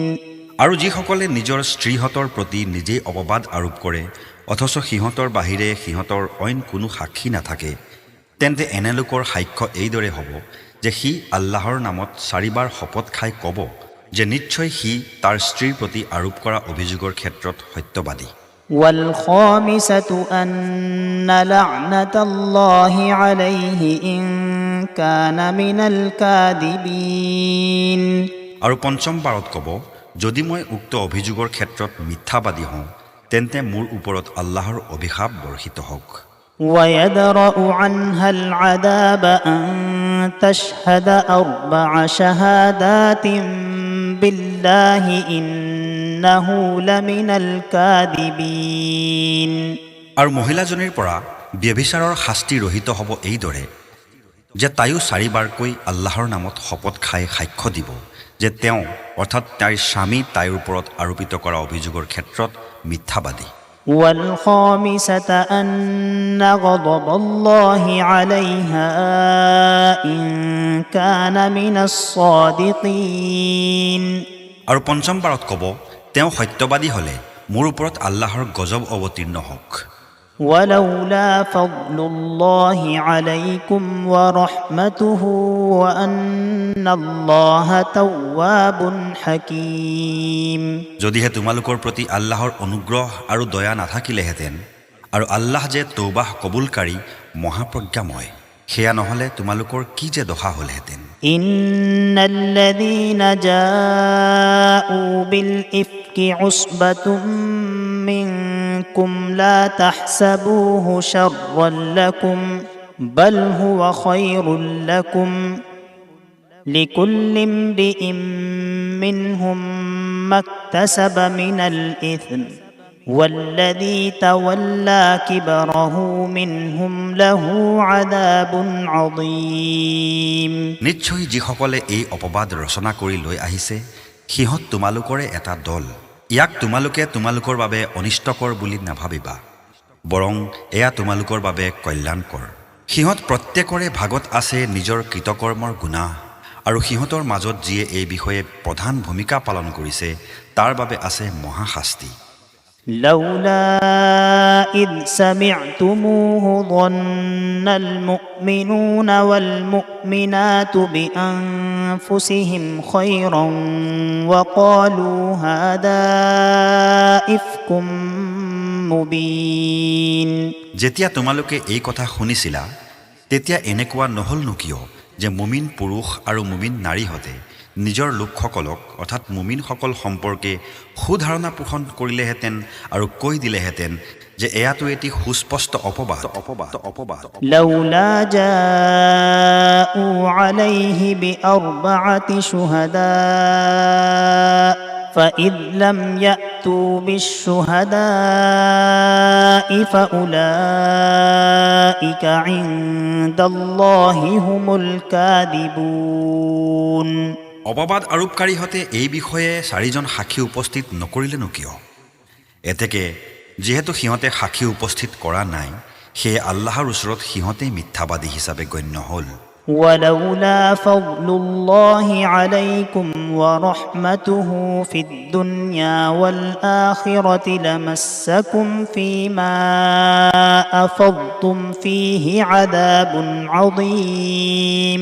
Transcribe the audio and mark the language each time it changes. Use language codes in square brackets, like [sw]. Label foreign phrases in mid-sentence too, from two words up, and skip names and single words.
[as] আৰু যিসকলে নিজৰ স্ত্ৰীহঁতৰ প্ৰতি নিজেই অপবাদ আৰোপ কৰে অথচ সিহঁতৰ বাহিৰে সিহঁতৰ অইন কোনো সাক্ষী নাথাকে, তেন্তে এনেলোকৰ সাক্ষ্য এইদৰে হ'ব যে সি আল্লাহৰ নামত 4বাৰ শপত খাই ক'ব যে নিশ্চয় সি তাৰ স্ত্ৰীৰ প্ৰতি আৰোপ কৰা অভিযোগৰ ক্ষেত্ৰত সত্যবাদী। [ar] والخامسة أن لعنة الله عليه إن كان من الكاذبين। [as] আৰু 5ম বাৰত ক'ব, যদি মই উক্ত অভিযোগৰ ক্ষেত্ৰত মিথ্যাবাদী হওঁ, তেন্তে মোৰ ওপৰত আল্লাহৰ অভিশাপ বৰ্ষিত হওক। [ar] ويدرأ عنها العذاب أن تشهد 4 شهادات بالله إنه لمن الكاذبين। [as] আৰু মহিলাজনীৰ পৰা ব্যভিচাৰৰ শাস্তি ৰহিত হ'ব এইদৰে যে তাইও 4বাৰকৈ আল্লাহৰ নামত শপত খাই সাক্ষ্য দিব যে তেওঁ অৰ্থাৎ তাইৰ স্বামী তাইৰ ওপৰত আৰোপিত কৰা অভিযোগৰ ক্ষেত্ৰত মিথ্যাবাদী। [ar] والخامسة أن غضب الله عليها إن كان من الصادقين। [as] আৰু 5ম বাৰত ক'ব, তেওঁ সত্যবাদী হ'লে মোৰ ওপৰত আল্লাহৰ গজব অৱতীৰ্ণ হওক। [ar] ولولا فضل الله عليكم ورحمته وأن الله تواب حكيم [as] যদিহে তোমালোকৰ প্ৰতি আল্লাহৰ অনুগ্ৰহ আৰু দয়া নাথাকিলেহেঁতেন আৰু আল্লাহ যে তৌবাহ কবুলকাৰী মহাপ্ৰজ্ঞাময় সেয়া নহ'লে তোমালোকৰ কি যে দশা হ'লহেঁতেন [ar] إن الذين جاءوا بالإفك عصبة منكم لا تحسبوه شرا لكم بل هو خير لكم لكل امرئ منهم ما اكتسب من الإثم والذي تولى كبره منهم له عذاب عظيم [as] নিশ্চয় যিসকলে এই অপবাদ ৰচনা কৰি লৈ আহিছে সিহঁত তোমালোকৰে এটা দল ইয়াক তোমালোকে তোমালোকৰ বাবে অনিষ্টকৰ বুলি নাভাবিবা বৰং এয়া তোমালোকৰ বাবে কল্যাণকৰ সিহঁত প্ৰত্যেকৰে ভাগত আছে নিজৰ কৃতকৰ্মৰ গুনাহ আৰু সিহঁতৰ মাজত যিয়ে এই বিষয়ে প্ৰধান ভূমিকা পালন কৰিছে তাৰ বাবে আছে মহাশাস্তি [ar] لولا إذ سمعتموه ظن المؤمنون والمؤمنات بأنفسهم خيرا وقالوا هذا إفك مبين [as] যেতিয়া তোমালোকে এই কথা শুনিছিলা তেতিয়া এনেকুৱা নহলনো কিয় যে মুমিন পুৰুষ আৰু মুমিন নাৰীহঁতে নিজৰ লোকসকলক অৰ্থাৎ মুমিনসকল সম্পৰ্কে সুধাৰণা পোষণ কৰিলেহেঁতেন আৰু কৈ দিলেহেঁতেন যে এয়াতো এটি সুস্পষ্ট অপবাদ [ar] لولا جاءوا عليه بأربعة شهداء فإذ لم يأتوا بالشهداء فأولئك عند الله هم الكاذبون [as] অপবাদ আৰোপকাৰীহঁতে এই বিষয়ে 4জন সাক্ষী উপস্থিত নকৰিলেনো কিয় এতেকে যিহেতু সিহঁতে সাক্ষী উপস্থিত কৰা নাই সেয়ে আল্লাহৰ ওচৰত সিহঁতে মিথ্যাবাদী হিচাপে গণ্য হ'ল [ar] ولولا فضل الله عليكم ورحمته في الدنيا والآخرة لمسكم فيما أفضتم فيه عذاب عظيم